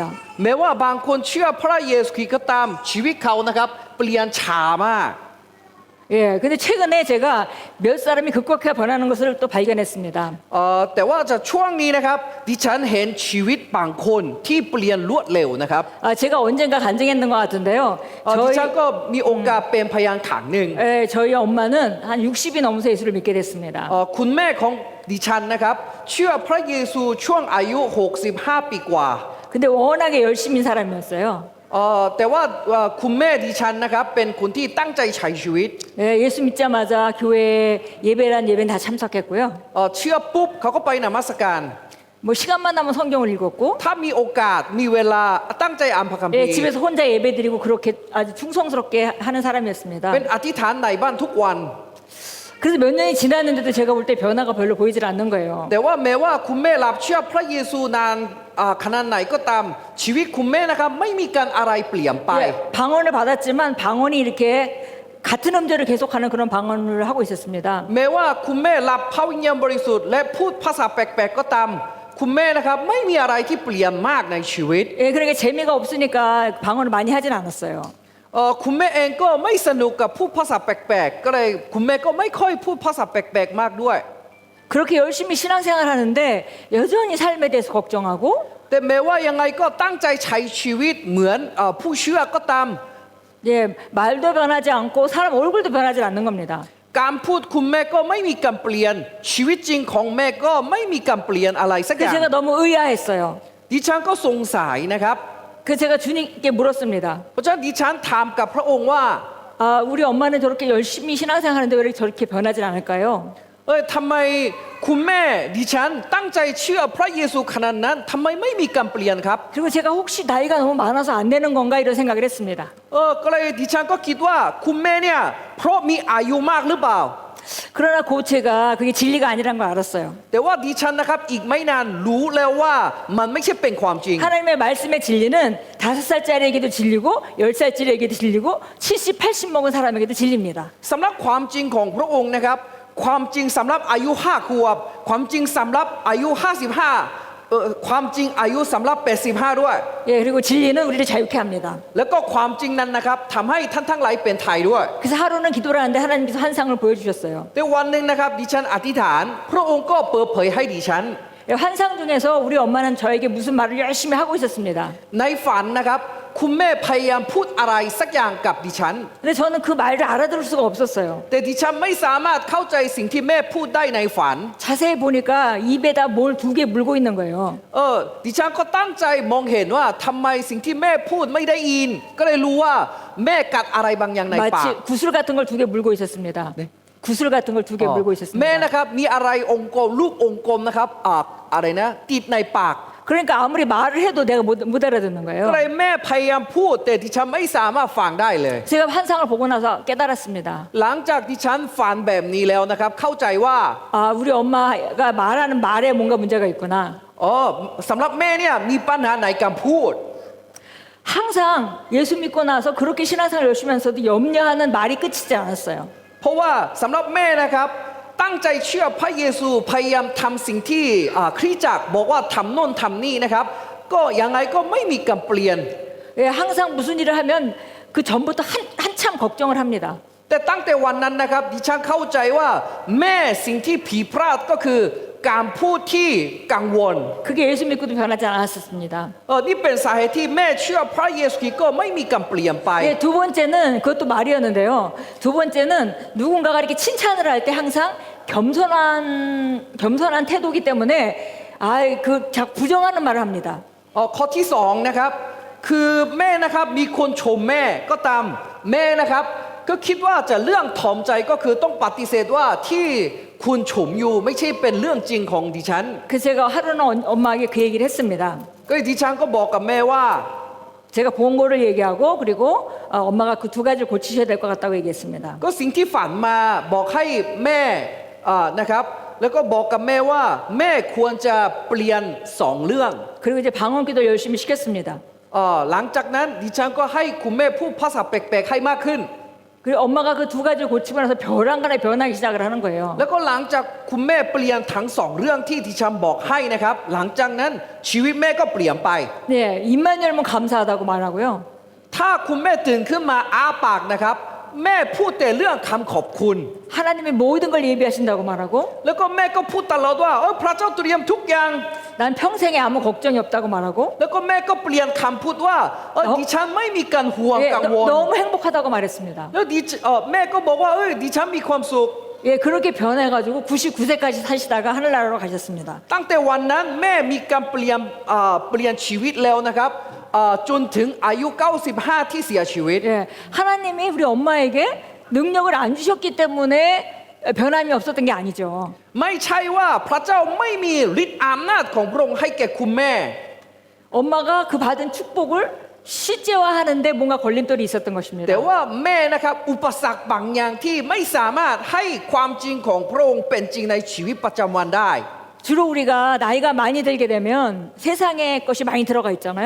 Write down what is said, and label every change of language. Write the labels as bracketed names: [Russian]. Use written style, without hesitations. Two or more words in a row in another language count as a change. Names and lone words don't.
[Thai] แม้ว่าบางคนเชื่อพระเยซูคริสต์ก็ตามชีวิตเขานะครับเปลี่ยนช้ามาก [Korean] 예, 근데 최근에 제가 몇 사람이 급격하게 변하는 것을 또 발견했습니다. [Thai] แต่ว่าจะช่วงนี้นะครับดิฉันเห็นชีวิตบางคนที่เปลี่ยนรวดเร็วนะครับ [Korean] 제가 언젠가 간증했는 것 같은데요. [Thai] ดิฉันก็มีโอกาสเป็นพยานขังหนึ่ง [Korean] 예, 저희 엄마는 한 60이 넘어서 예수를 믿게 됐습니다. [Thai] คุณแม่ของดิฉันนะครับเชื่อพระเยซูช่วงอายุ65 ปีกว่า [Korean] 근데 워낙에 열심인 사람이었어요. [Thai] แต่ว่าคุณแม่ดิฉันนะครับเป็นคนที่ตั้งใจใช้ชีวิต [Korean] 예, 예수 믿자마자 교회 예배란 예배는 다 참석했고요. [Thai] เชื่อปุ๊บเขาก็ไปนมัสการ [Korean] 뭐 시간만 나면 성경을 읽었고 [Thai] ถ้ามีโอกาสมีเวลาตั้งใจอ่านพระคัมภี [Korean] 예, [Thai] ร์ [Korean] 집에서 혼자 예배드리고 그렇게 아주 충성스럽게 하는 사람이었습니다. [Thai] เป็นอธิษฐานในบ้านทุกวัน [Korean] 그래서 몇 년이 지났는데도 제가 볼 때 변화가 별로 보이질 않는 거예요. [Thai] แต่ว่าแม้ว่าคุณแม่รับเชื่อพระเยซูนานขนาดไหนก็ตามชีวิตคุณแม่นะครับไม่มีการอะไรเปลี่ยนไป [Korean] 예, 방언을 받았지만 방언이 이렇게 같은 음절을 계속하는 그런 방언을 하고 있었습니다. [Thai] แม้ว่าคุณแม่รับพระวิญญาณบริสุทธิ์และพูดภาษาแปลกๆก็ตามคุณแม่นะครับไม่มีอะไรที่เปลี่ยนมากในชีวิต [Korean] 예, 그러니까 재미가 없으니까 방언을 많이 하진 않았어요. [Thai] คุณแม่เองก็ไม่สนุกกับพูดภาษาแปลกๆก็เลยคุณแม่ก็ไม่ค่อยพูดภาษาแปลกๆมากด้วย [Korean] 그렇게 열심히 신앙생활 하는데 여전히 삶에 대해서 걱정하고 [Thai] แต่แม้ว่ายังไงก็ตั้งใจใช้ชีวิตเหมือนผู้เชื่อก็ตาม [Korean] 예, 말도 변하지 않고 사람 얼굴도 변하지 않는 겁니다. [Thai] การพูดคุณแม่ก็ไม่มีการเปลี่ยนชีวิตจริงของแม่ก็ไม่มีการเปลี่ยนอะไรสักอย่าง [Korean] 그래서 제가 너무 의아했어요. [Thai] ดิฉันก็สงสัยนะครับ [Korean] 그래서 제가 주님께 물었습니다. [Thai] เพราะฉะนั้นดิฉันถามกับพระองค์ว่า [Korean] 우리 엄마는 저렇게 열심히 신앙생활하는데 왜 저렇게 변하지 않을까요? [Thai] ทำไมคุณแม่ดิฉันตั้งใจเชื่อพระเยซูขนาดนั้นทำไมไม่มีการเปลี่ยนครับ [Korean] 그리고 제가 혹시 나이가 너무 많아서 안 되는 건가 이런 생각을 했습니다. [Thai] ก็เลยดิฉันก็คิดว่าคุณแม่เนี่ยเพราะมีอายุมากหรือเปล่า [Korean] 그러나 고체가 그게 진리가 아니란 걸 알았어요. [Thai] แต่ว่าดิฉันนะครับอีกไม่นานรู้แล้วว่ามันไม่ใช่เป็นความจริง [Korean] 하나님의 말씀의 진리는 5살짜리에게도 진리고 10살짜리에게도 진리고 70, 80 먹은 사람에게도 진리입니다. [Thai] สำหรับความจริงของพระองค์นะครับความจริงสำหรับอายุ5 ขวบความจริงสำหรับอายุ55ความจริงอายุสำหรับ85ด้วย [Korean] 예, 그리고 진리는 우리를 자유케 합니다. [Thai] แล้วก็ความจริงนั้นนะครับทำให้ท่านทั้งหลายเป็นไทยด้วย [Korean] 그래서 하루는 기도를 하는데 하나님께서 환상을 보여주셨어요. [Thai] แต่วันหนึ่งนะครับดิฉันอธิษฐานพระองค์ก็เปิดเผยให้ดิฉัน [Korean] 예, 환상 중에서 우리 엄마는 저에게 무슨 말을 열심히 하고 있었습니다. [Thai] ในฝันนะครับคุณแม่พยายามพูดอะไรสักอย่างกับดิฉัน [Korean] 근데 저는 그 말을 알아들을 수가 없었어요. [Thai] แต่ดิฉันไม่สามารถเข้าใจสิ่งที่แม่พูดได้ในฝัน [Korean] 자세히 보니까 입에다 뭘 2개 물고 있는 거예요. [Thai] ดิฉันก็ตั้งใจมองเห็นว่าทำไมสิ่งที่แม่พูดไม่ได้ยิน ก็เลยรู้ว่าแม่กัดอะไรบางอย่างในปาก [Korean] 마치 구슬 같은 걸 2개 물고 있었습니다. 구슬 같은 걸 2개 물고 [Thai] แม่ [Korean] 있었습니다. [Thai] นะครับมีอะไรองค์กลมลูกองค์กลมนะครับอะไรนะติดในปาก [Korean] 그러니까 아무리 말을 해도 내가 못 알아듣는 [Thai] ก็ [Korean] 거예요. [Thai] เลยแม่พยายามพูดแต่ดิฉันไม่สามารถฟังได้เลย [Korean] 제가 환상을 보고 나서 깨달았습니다. [Thai] หลังจากดิฉันฝันแบบนี้แล้วนะครับเข้าใจว่า [Korean] 아, 우리 엄마가 말하는 말에 뭔가 문제가 있구나. [Thai] สำหรับแม่เนี่ยมีปัญหาในการพูด [Korean] 항상 예수 믿고 나서 그렇게 신앙생활 열심히 하면서도 염려하는 말이 끝이지 않았어요. [Thai] เพราะว่าสำหรับแม่นะครับตั้งใจเชื่อพระเยซูพยายามทำสิ่งที่คริสตจักรบอกว่าทำโน่นทำนี่นะครับก็ยังไงก็ไม่มีการเปลี่ยน [Korean] 예, 항상 무슨 일을 하면 그 전부터 한참 걱정을 합니다. [Thai] แต่ตั้งแต่วันนั้นนะครับดิฉันเข้าใจว่าแม่สิ่งที่ผิดพลาดก็คือการพูดที่กังวล [Korean] 그게 예수 믿고도 변하지 않았었습니다. [Thai] นี่เป็นสาเหตุที่แม่เชื่อพระเยซูคริสต์ก็ไม่มีการเปลี่ยนไป [Korean] 예, 두 번째는 그것도 말이었는데요. 두 번째는 누군가가 이렇게 칭찬을 할 때 항상 겸손한 태도기 때문에 부정하는 말을 합니다. [Thai] ข้อที่สองนะครับคือแม่นะครับมีคนชมแม่ก็ตามแม่นะครับก็คิดว่าจะเรื่องถ่อมใจก็คือต้องปฏิเสธว่าที่คุณชมอยู่ไม่ใช่เป็นเรื่องจริงของดิฉัน [Korean] 그래서 제가 하루는 엄마에게 그 얘기를 했습니다. [Thai] ก็ดิฉันก็บอกกับแม่ว่า [Korean] 제가 본 거를 얘기하고 그리고 엄마가 그 2가지를 고치셔야 될 것 같다고 얘기했습니다. [Thai] ก็สิ่งที่ฝันมาบอกให้แม่นะครับแล้วก็บอกกับแม่ว่าแม่ควรจะเปลี่ยน2เรื่อง [Korean] 그리고 이제 방언기도 열심히 시켰습니다. [Thai] หลังจากนั้นดิฉันก็ให้คุณแม่พูดภาษาแปลกๆให้มากขึ้น [Korean] 그리고 엄마가 그 2가지를 고치고 나서 벼랑간에 변하기 시작을 하는 거예요. [Thai] แล้วก็หลังจากคุณแม่เปลี่ยนทั้ง2เรื่องที่ดิฉันบอกให้นะครับหลังจากนั้นชีวิตแม่ก็เปลี่ยนไป [Korean] 네, 입만 열면 감사하다고 말하고요. [Thai] ถ้าคุณแม่ตื่นขึ้นมาอ้าปากนะครับแม่พูดแต่เรื่องคำขอบคุณ [Korean] 하나님이 모든 걸 예비하신다고 말하고 [Thai] แล้วก็แม่ก็พูดตลอดว่าพระเจ้าเตรียมทุกอย่าง [Korean] 난 평생에 아무 걱정이 없다고 말하고 [Thai] แล้วก็แม่ก็เปลี่ยนคำพูดว่าดิฉันไม่มีการห่วง [Korean] 예, [Thai] กังวล [Korean] 너무 행복하다고 말했습니다. [Thai] แล้วแม่ก็บอกว่าดิฉันมีความสุข [Korean] 예, 그렇게 변해가지고 99세까지 사시다가 하늘나라로 가셨습니다. [Thai] ตั้งแต่วันนั้นแม่มีการเปลี่ยนชีวิตแล้วนะครับจนถึงอายุ95ที่เสียชีวิต [Korean] 예, 하나님이 우리 엄마에게 능력을 안 주셨기 때문에 변함이 없었던 게 아니죠. [Thai] ไม่ใช่ว่าพระเจ้าไม่มีฤทธิ์อำนาจของพระองค์ให้แก่คุณแม่ [Korean] 엄마가 그 받은 축복을 실제화하는데 뭔가 걸림돌이 있었던 [Thai] แต่ [Korean] 것입니다. [Thai] ว่าแม่นะครับอุปสรรคบางอย่างที่ไม่สามารถให้ความจริงของพระองค์เป็นจริงในชีวิตประจำวันได้ [Korean] 주로 우리가 나이가 많이 들게 되면 세상의 것이 많이 들어가 있잖아요.